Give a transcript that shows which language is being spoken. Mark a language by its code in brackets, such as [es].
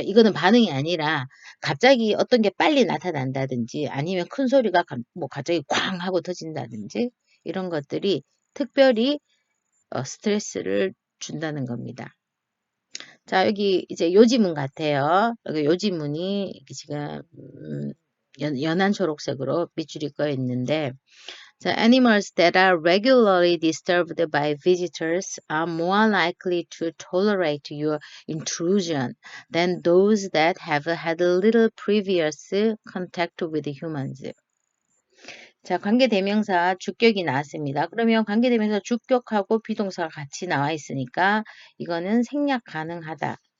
[ko] 이거는 반응이 아니라 갑자기 어떤 게 빨리 나타난다든지 아니면 큰 소리가 뭐 갑자기 쾅 하고 터진다든지 이런 것들이 특별히 스트레스를 준다는 겁니다. 자, 여기 이제 요지문 같아요. 여기 요지문이 이렇게 지금 연한 초록색으로 밑줄이 꺼 있는데 자, [en] animals that are regularly disturbed by visitors are more likely to tolerate your intrusion than those that have had little previous contact with humans. [ko] 자, 관계대명사 주격이 나왔습니다. 그러면 관계대명사 주격하고 비동사가 같이 나와 있으니까 이거는 생략 가능하다.